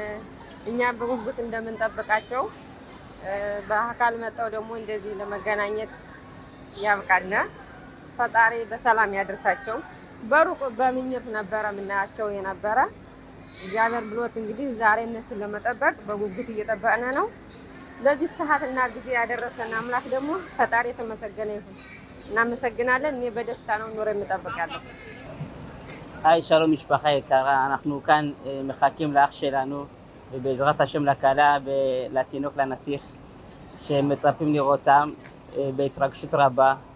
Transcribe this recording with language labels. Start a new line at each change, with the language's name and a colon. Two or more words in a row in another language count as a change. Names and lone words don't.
Amharic: እኛ በጉጉት እንደምንጠብቃቸው በአካል መጣው ደግሞ እንደዚህ ለመገናኘት ያብቃና ፈጣሪ በሰላም ያደርሳቸው። በሩቅ በምኞት ነበረ ምናያቸው የነበረ እግዚአብሔር ብሎት እንግዲህ ዛሬ እነሱን ለመጠበቅ በጉጉት እየጠበቅን ነው። ለዚህ ሰዓትና ጊዜ ያደረሰን አምላክ ደግሞ ፈጣሪ የተመሰገነ ይሁን። እናመሰግናለን። እኔ በደስታ ነው ኑሮ የምጠብቃለሁ።
Hebrew: היי, שלום משפחה יקרה, אנחנו כאן מחכים לאח שלנו ובעזרת השם לכלה ולתינוק לנסיך שמצפים לראותם בהתרגשות רבה